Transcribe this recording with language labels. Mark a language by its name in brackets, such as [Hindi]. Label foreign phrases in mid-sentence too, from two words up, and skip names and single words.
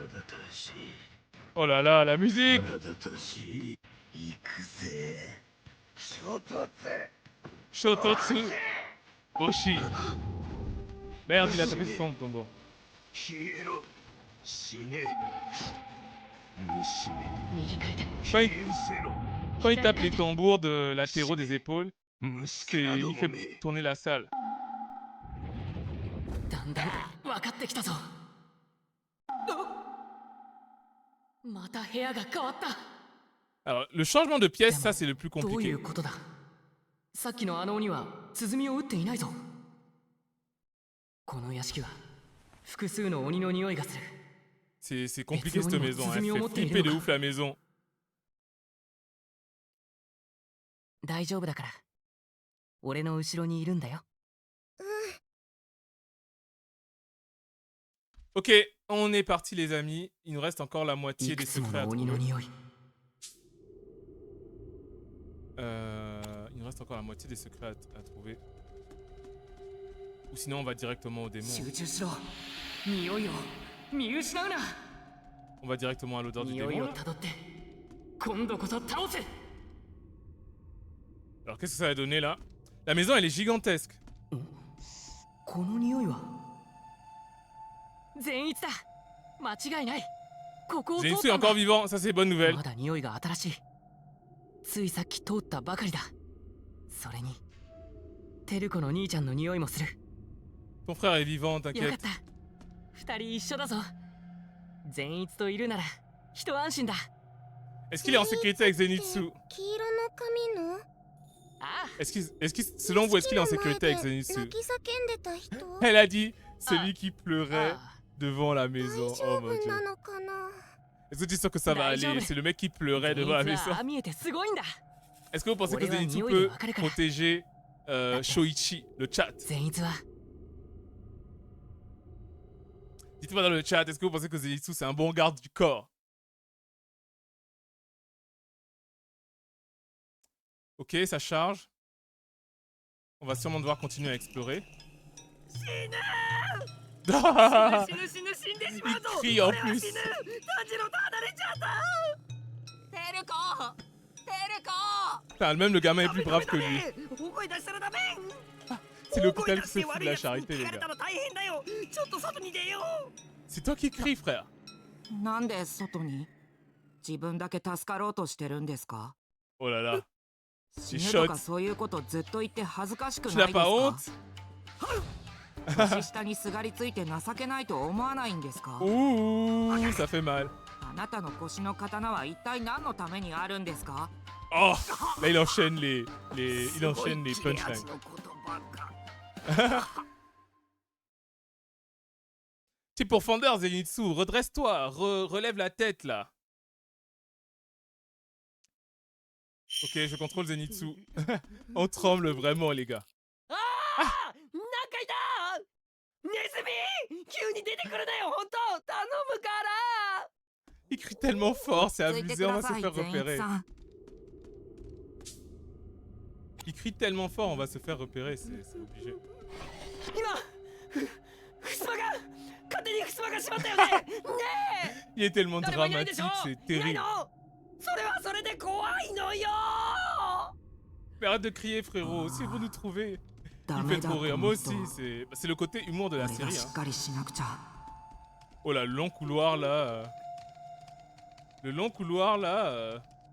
[French] Oh là là, la musique! Shototsu. Boshi. Merde, il a tapé son tombeau. [Japanese] 消えろ死ね右くれて [French] Quand il, [Japanese] 消せろ [French] quand il tape les tambours de latéraux des épaules, [Japanese] 虫けらど [French] il [Japanese] も [French] fait [Japanese] め [French] tourner la salle. [Japanese] だんだん分かってきたぞ。また部屋が変わった。 [French] Alors, le changement de pièce, ça c'est le plus [Japanese] どうい [French] compliqué. [Japanese] うことだ。さっきのあの鬼は鼓を打っていないぞ。この屋敷は複数の鬼の匂いがする。 [French] C'est compliqué cette maison, hein. Elle fait flipper de ouf la maison. [Japanese] 大丈夫だから。俺の後ろにいるんだよ。 [French] Ok, on est parti les amis. Il nous reste encore la moitié [Japanese] い [French] des [Japanese] くつも [French] secrets à [Japanese] の鬼の [French] trouver. [Japanese] 匂い。 [French] Il nous reste encore la moitié des secrets à trouver. Ou sinon on va directement au démon. [Japanese] 集中しろ。匂いを見失うな。 [French] On va directement à l'odeur du [Japanese] 匂い [French] démon. [Japanese] を [French] là. [Japanese] たどって今度こそ倒せ。 [French] Alors qu'est-ce que ça va donner là? La maison elle est gigantesque. [Japanese] この匂いは善逸だ。間違いない。ここを通 [French] Zenitsu [Japanese] っ [French] est [Japanese] たんだ。 [French] encore vivant, ça c'est bonne nouvelle. [Japanese] まだ匂いが新しい。ついさっき通ったばかりだ。それにテルコの兄ちゃんの匂いもする。 [French] Ton frère est vivant, [Japanese] よかっ [French] t'inquiète. [Japanese] た。二人一緒だぞ。善逸といるなら一安心だ。 [French] Est-ce qu'il est en sécurité avec Zenitsu? [Japanese] 黄色の髪のああ、 [French] Selon vous, est-ce qu'il est en sécurité avec [Japanese] 泣 [French] Zenitsu? [Japanese] き叫んでた人 [French] Elle a dit celui qui pleurait [Japanese] ああ [French] devant la [Japanese] 大 [French] maison. [Japanese] 丈 [French] Oh [Japanese] 夫 [French] mon dieu. [Japanese] なのかな [French] Est-ce que tu es sûr que ça va Daijoubu. aller? C'est le mec qui pleurait devant la [Japanese] 善逸 [French] maison. [Japanese] はああ見えてすごいんだ。 [French] Est-ce que vous pensez que Ouais, ouais, Zenitsu Nioh, il peut va calmer. protéger Shoichi, le chat? [Japanese] 善逸は [French] Dites-moi dans le chat, est-ce que vous pensez que Zenitsu c'est un bon garde du corps? Ok, ça charge. On va sûrement devoir continuer à explorer. [Japanese] 死ぬ死ぬ死んでしまうぞ [French] Il crie en [Japanese] 俺は [French] plus. [Japanese] 死ぬ炭治郎と離れちゃったテルコテルコ [French] Putain, même le gamin est plus brave que lui. [Japanese] 大声出したらダメ [French] C'est l'hôpital qui se fout de la charité, les [Japanese] 聞かれ [French] gars. [Japanese] たら大変だよちょっと外に出よう [French] C'est toi qui cries, frère. [Japanese] なんで外に自分だけ助かろうとしてるんですか [French] Oh là là. [Japanese] 死 [French] J'ai [Japanese] ぬとか [French] shot. [Japanese] そういうことずっと言って恥ずかしく [French] Tu [Japanese] ない [French] n'as [Japanese] です [French] pas [Japanese] か [French] honte? [Japanese] 年下にすがりついて情けないと思わないんですか [French] Ouh, ça fait mal. [Japanese] あなたの腰の刀は一体何のためにあるんですか [French] Oh, là il enchaîne il enchaîne les [Japanese] すごい切れ [French] punchlines. [Japanese] 味の言葉が [French] T'es pourfendeur, Zenitsu. Redresse-toi. Relève la tête, là. Ok, je contrôle Zenitsu. On tremble vraiment, les gars. [Japanese] ああなんかいたネズミ急に出てくるなよ本当頼むから [French] Il crie tellement fort, c'est [Japanese] ついて [French] abusé, [Japanese] く [French] on [Japanese] だ [French] va [Japanese] さ [French] se [Japanese] い [French] faire [Japanese] 善逸 [French] repérer. [Japanese] さん [French] Il crie tellement fort, on va se faire repérer, c'est obligé. [Japanese] 今ふすまが勝手にふすまが閉まったよねね [French] Il est tellement [Japanese] え誰もいないで [French] dramatique, [Japanese] しょ [French] c'est [Japanese] いない [French] terrible. [Japanese] のそれはそれで怖いのよ [French] Mais arrête de crier, frérot, si vous nous trouvez. [Japanese] ダ [French] Il me [Japanese] メ [French] fait [Japanese] だ [French] trop [Japanese] と [French] rire, [Japanese] 思 [French] moi [Japanese] うと [French] aussi, c'est le côté humour de la [Japanese] 俺 [French] série. [Japanese] がし [French] Hein. [Japanese] っかりしなくちゃ [French] Oh là, le long couloir là. Le long couloir là.